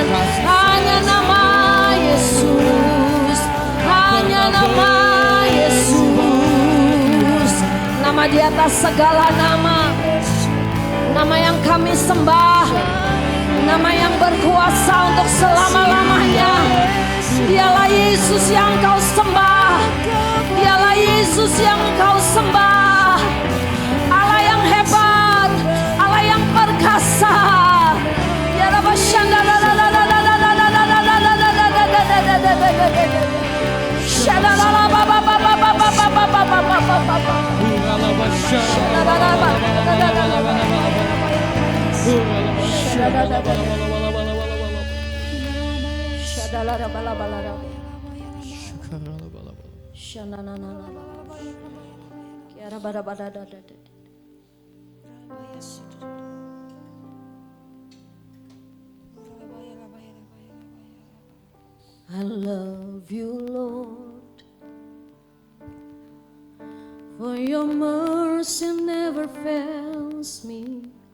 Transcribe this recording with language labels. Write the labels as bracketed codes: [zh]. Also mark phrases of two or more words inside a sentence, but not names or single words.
[id] Hanya nama Yesus, hanya nama Yesus, nama di atas segala nama, nama yang kami sembah, nama yang berkuasa untuk selama-lamanya. Dialah Yesus yang kau sembah, dialah Yesus yang kau sembah. Allah yang hebat, Allah yang perkasa. Ya Rabba Shanda la la la la la la la la la la la la la la la la la la. Shanda la la ba ba ba ba ba ba ba ba ba ba ba ba ba. Shanda la la ba la la la la la. Shanda la la la la. Shanda la la la la la. Shanda na na na. Kiara ba da ba da da da. [en] I love you, Lord, for your mercy never fails me.